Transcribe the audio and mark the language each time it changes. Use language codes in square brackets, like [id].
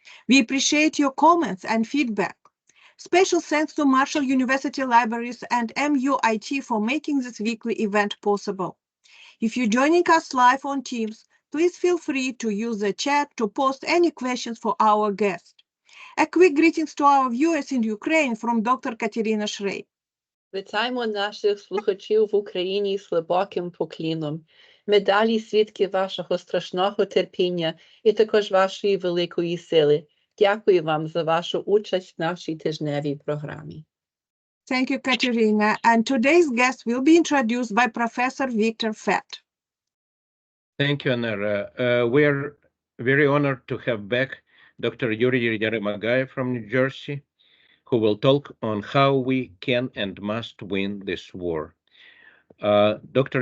[en] We appreciate your comments and feedback. Special thanks to Marshall University Libraries and MUIT for making this weekly event possible. If you're joining us live on Teams, please feel free to use the chat to post any questions for our guest. A quick greetings to our viewers in Ukraine from Dr. Katerina Shrey. [uk] Вітаємо наших слухачів в Україні з глибоким покліном. Ми далі свідки вашого страшного терпіння і також вашої великої сили. Дякую вам за вашу участь в нашій тижневій програмі. [en] Thank you, Katerina. And today's guest will be introduced by Professor Victor Fett. Thank you, Anara. We are very honored to have back Dr. Yuri Yarim-Agaev from New Jersey, who will talk on how we can and must win this war. Dr.